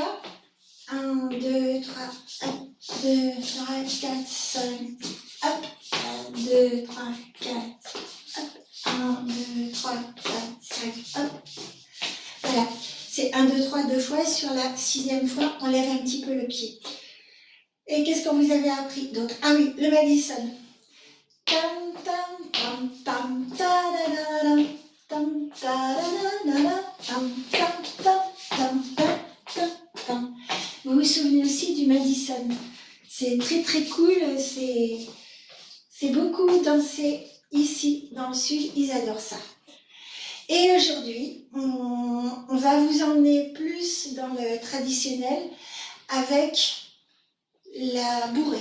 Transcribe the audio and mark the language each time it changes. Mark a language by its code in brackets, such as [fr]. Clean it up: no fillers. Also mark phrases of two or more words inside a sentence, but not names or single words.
[fr] 1, 2, 3, 1, 2, 3, 4, 5, hop, 1, 2, 3, 4, hop, 1, 2, 3, 4, 5, hop. Voilà, c'est 1, 2, 3, 2 fois. Sur la 6e fois, on lève un petit peu le pied. Et qu'est-ce qu'on vous avait appris d'autre? Ah oui, le Madison. Tam, tam, tam, tam, ta-da-da-da, tam, ta-da-da-da-da, tam, tam, tam, tam, tam, tam, tam. Vous vous souvenez aussi du Madison. C'est très très cool, c'est beaucoup dansé ici, dans le sud, ils adorent ça. Et aujourd'hui, on va vous emmener plus dans le traditionnel avec la bourrée.